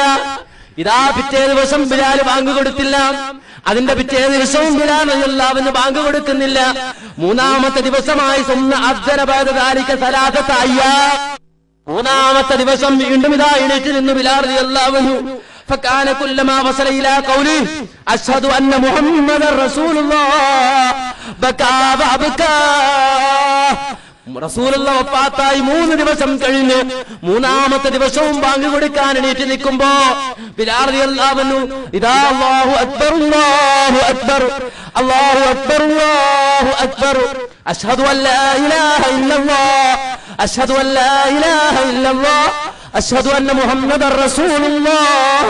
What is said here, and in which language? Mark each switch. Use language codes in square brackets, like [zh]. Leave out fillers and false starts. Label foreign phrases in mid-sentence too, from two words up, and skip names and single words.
[ml] ഇതാ പിറ്റേ ദിവസം ബിലാൽ ബാങ്ക് കൊടുത്തില്ല. അതിന്റെ പിറ്റേ ദിവസവും ബിലാൽ [ar] رضي الله عنه [ml] ബാങ്ക് കൊടുക്കുന്നില്ല. മൂന്നാമത്തെ ദിവസമായി മൂന്നാമത്തെ ദിവസം വീണ്ടും ഇതാ എണീറ്റ് നിന്ന് ബിലാൽ [ar] رضي الله عنه فكان كلما وصل الى قوله اشهد ان محمد رسول الله بكى وابكى. [ml] റസൂലുള്ള വഫാത്തായി 3 ദിവസം കഴിഞ്ഞ് മൂന്നാമത്തെ ദിവസവും ബാങ്ക് കൊടുക്കാൻ എണീറ്റ് നിൽക്കുമ്പോ ബിലാൽ റളിയല്ലാഹു അൻഹു [ar] إذا الله أكبر الله أكبر الله أكبر الله أكبر أشهد أن لا إله إلا الله أشهد أن لا إله إلا الله أشهد أن محمدا رسول الله.